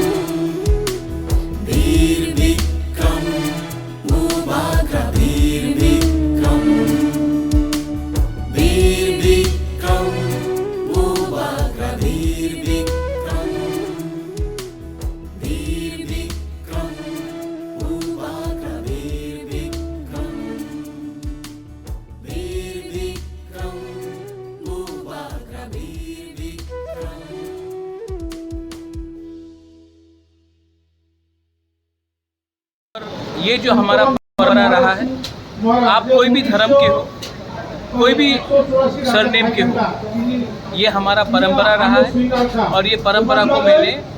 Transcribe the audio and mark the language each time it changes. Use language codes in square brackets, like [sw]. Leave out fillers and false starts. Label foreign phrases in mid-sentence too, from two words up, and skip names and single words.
[hi] mubaga bir bikram mubaga bir bikram mubaga bir bikram mubaga bir bikram ये जो हमारा परंपरा रहा है, आप कोई भी धर्म के हो, कोई भी सरनेम के हो, ये हमारा परंपरा रहा है और ये परंपरा को मैंने